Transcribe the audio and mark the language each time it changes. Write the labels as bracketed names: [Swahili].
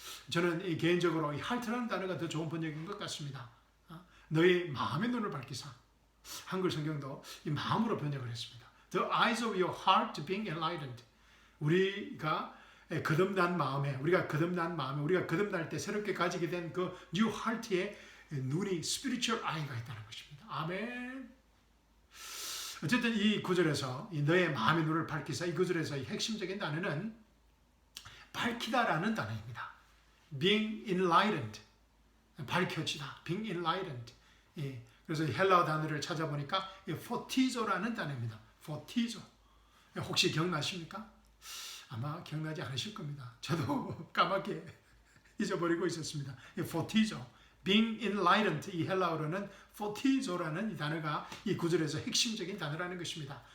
[Korean] 저는 개인적으로 이 heart라는 단어가 더 좋은 번역인 것 같습니다. 너의 마음의 눈을 밝히사. 한글 성경도 이 마음으로 번역을 했습니다. [English] The eyes of your heart being enlightened. [Korean] 우리가 거듭난 마음에, 우리가 거듭날 때 새롭게 가지게 된 그 new heart의 눈이 spiritual eye가 있다는 것입니다. 아멘. 어쨌든 이 구절에서 이 너의 마음의 눈을 밝히사, 이 구절에서 이 핵심적인 단어는 밝히다라는 단어입니다. [English] Being enlightened, [Korean] 밝혀지다. [English] Being enlightened. [Korean] 그래서 헬라어 단어를 찾아보니까 포티조라는 단어입니다. 포티조. 혹시 기억나십니까? 아마 기억나지 않으실 겁니다. 저도 까맣게 잊어버리고 있었습니다. 포티조. [English] Being enlightened, [Korean] 이 헬라어로는 포티조라는 이 단어가 이 구절에서 핵심적인 단어라는 것입니다.